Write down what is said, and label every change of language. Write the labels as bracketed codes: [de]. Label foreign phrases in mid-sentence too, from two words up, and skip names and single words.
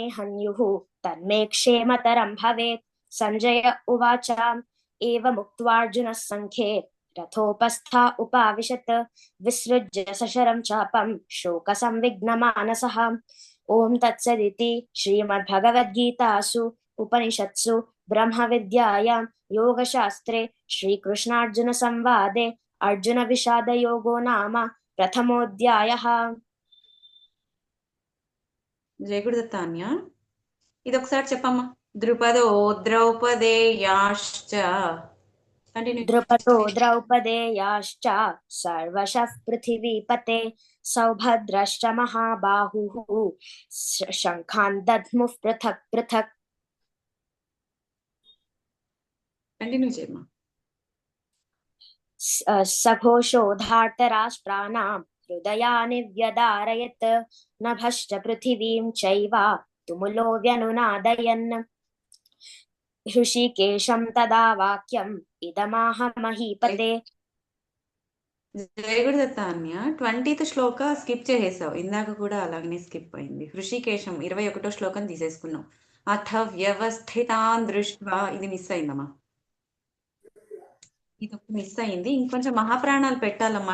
[sa] हन्युः तन्मे क्षेमतरं भवेत् संजय उवाच एवमुक्त्वार्जुनः सङ्ख्ये रथोपस्था उपाविशत् विसृज्य सशरं चापं शोकसंविघ्नमानसः ॐ तत्सदिति श्रीमद्भगवद्गीतासु उपनिषत्सु ब्रह्मविद्यायां योगशास्त्रे श्रीकृष्णार्जुनसंवादे अर्जुनविषादयोगो नाम प्रथमोऽध्यायः। [te] జయ గురుదత్తాన్య ఇది ఒకసారి చెప్పమ్మా. [sa] ద్రుపదో ద్రౌపదేయాశ్చ కంటిన్యూ. द्रुपदो द्रौपदेयाश्च सर्वशः पृथिवीपते सौभद्रश्च महाबाहुः शङ्खान् दध्मुः पृथक् पृथक्। [te] కంటిన్యూ చేయమ్మా. [sa] सघोषो धार्तराष्ट्राणां हृदयानि व्यदारयत् नभश्च पृथिवीं चैव तुमुलो व्यनुनादयन् हृषीकेशं तदा वाक्यम् इदमाह महीपते। [te] జయ గురుదత్తాన్య 20th శ్లోక స్కిప్ చేసేసావు, ఇందాక కూడా అలాగనే స్కిప్ అయింది. హృషికేశం 21వ శ్లోకం తీసేసుకున్నావు. [sa] అథ వ్యవస్థితాన్ దృష్ట్వా [te] ఇది మిస్ అయిందమ్మా, ఇది ఒక మిస్ అయింది. ఇంకొంచెం మహాప్రాణాలు పెట్టాలమ్మా.